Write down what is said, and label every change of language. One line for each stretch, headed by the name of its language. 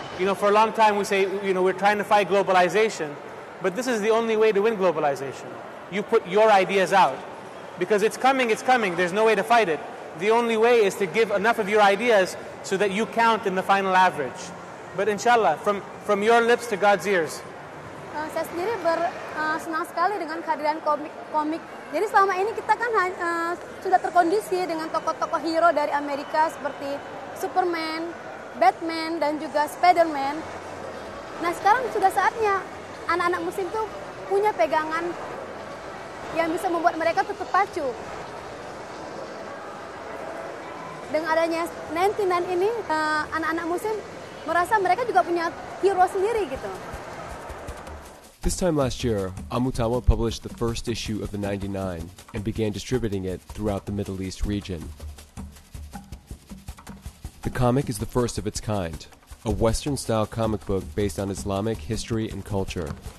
English: You know, for a long time we say, we're trying to fight globalization, but this is the only way to win globalization. You put your ideas out. Because it's coming, there's no way to fight it. The only way is to give enough of your ideas so that you count in the final average. But inshallah, from your lips to God's ears.
Indonesian: Saya sendiri senang sekali dengan kehadiran komik. Jadi selama ini kita kan sudah terkondisi dengan tokoh-tokoh hero dari Amerika seperti Superman, Batman, dan juga Spiderman. Nah sekarang sudah saatnya anak-anak muslim tuh punya pegangan yang bisa membuat mereka tetap pacu. Dengan adanya 99 ini, anak-anak muslim merasa mereka juga punya hero sendiri gitu.
English: This time last year, al-Mutawa published the first issue of the 99 and began distributing it throughout the Middle East region. The comic is the first of its kind, a Western-style comic book based on Islamic history and culture.